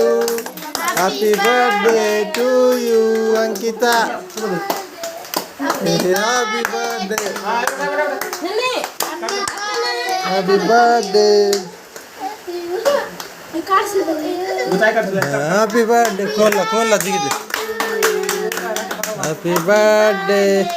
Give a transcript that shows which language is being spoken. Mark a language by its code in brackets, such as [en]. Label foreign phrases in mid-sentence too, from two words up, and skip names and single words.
[en] Happy birthday to you, Angkita. Happy birthday. Happy birthday. Happy birthday. [hi] खोल दिखी दे. [en] Happy birthday.